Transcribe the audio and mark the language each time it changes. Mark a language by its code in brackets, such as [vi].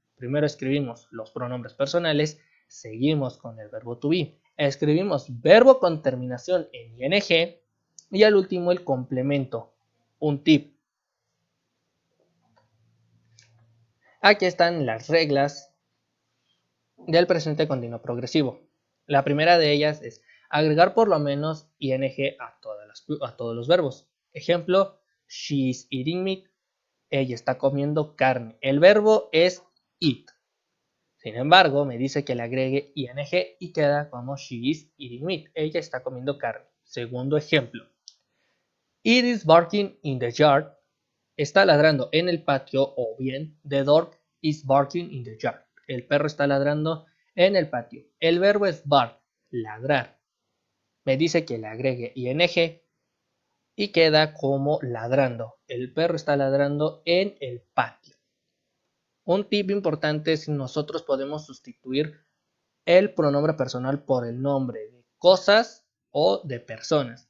[es] Primero escribimos los pronombres personales, seguimos con el verbo to be, escribimos verbo con terminación en ing y al último el complemento. Un tip. Aquí están las reglas del presente continuo progresivo. La primera de ellas es agregar por lo menos ing a todos los verbos. [en] Ejemplo, she's eating meat. [es] Ella está comiendo carne. El verbo es eat. Sin embargo, me dice que le agregue ing y queda como [en] she is eating meat. [es] Ella está comiendo carne. Segundo ejemplo. [en] It is barking in the yard. [es] Está ladrando en el patio, o bien [en] the dog is barking in the yard. [es] El perro está ladrando en el patio. El verbo es bark, ladrar. Me dice que le agregue ing y queda como ladrando. El perro está ladrando en el patio. Un tip importante es si nosotros podemos sustituir el pronombre personal por el nombre de cosas o de personas.